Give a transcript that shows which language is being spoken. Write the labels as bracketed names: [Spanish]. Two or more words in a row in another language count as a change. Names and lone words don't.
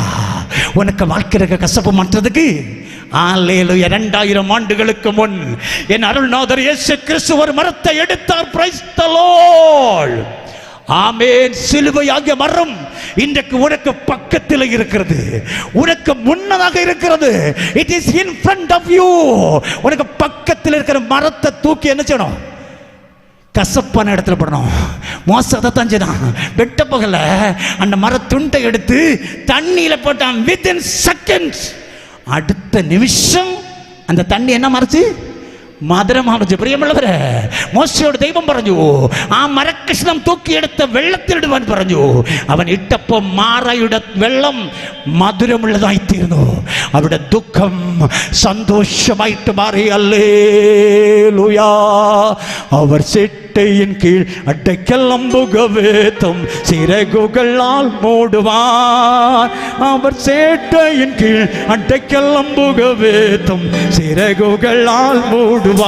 [Tamil] உனக்கு வாழ்க்கை இருக்க கசப்பு மாற்றதுக்கு அல்லேலூயா. 2000 ஆண்டுகளுக்கு முன் என் அருள்நாதர் இயேசு கிறிஸ்து ஒரு மரத்தை எடுத்தார். [English] praise the Lord. [Tamil] ஆமென். சிலுவையாகிய மரம் இன்றைக்கு உனக்கு பக்கத்தில் இருக்கிறது, உனக்கு முன்னதாக இருக்கிறது. [English] It is in front of you. [Tamil] உனக்கு பக்கத்தில் இருக்கிற மரத்தை தூக்கி என்ன செய்யணும்? கசப்பான இடத்துல போடணும். மோசத்தை தான் செய்தான். வெட்ட பகல அந்த மரத்துண்டை எடுத்து தண்ணியில போட்டான். [English] within seconds, [Tamil] அடுத்த நிமிஷம் அந்த தண்ணி என்ன மறைச்சு? [Malayalam] മധുരമാർജ് പ്രിയമുള്ളവരെ, മോശയോട് ദൈവം പറഞ്ഞു ആ മരക്കഷ്ണം തൂക്കിയെടുത്ത് വെള്ളത്തിലിടുവാൻ പറഞ്ഞു. അവൻ ഇട്ടപ്പോൾ മാറയുടെ വെള്ളം മധുരമുള്ളതായിത്തീർന്നു. അവിടെ ദുഃഖം സന്തോഷമായിട്ട് മാറി. [Tamil] அல்லேலூயா. அவர் செட்டையின் கீழ் அடைக்கலம்புகவேத்தம் சிறகுகளால் மூடுவார். அவர் சேட்டையின் கீழ் அடைக்கலம்புகவேத்தம் சிறகுகளால் மூடுவார்.